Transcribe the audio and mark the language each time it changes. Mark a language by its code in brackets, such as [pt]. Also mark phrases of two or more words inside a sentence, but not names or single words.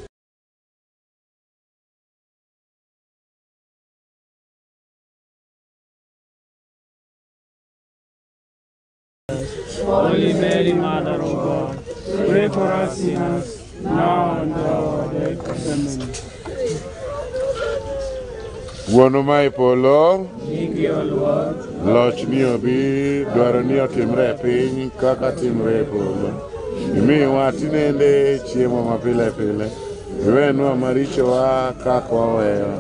[en] Holy Mary, Mother of God, pray for us sinners, now and at our death. Amen. [luo] Wuono ma ipolo, Nyingi oluor, loch ni obi, dwaro ni otimre e piny kaka timre e polo. Imiwa tinende chiemo mapile pile. Iwenwa marichowa kaka waweyo.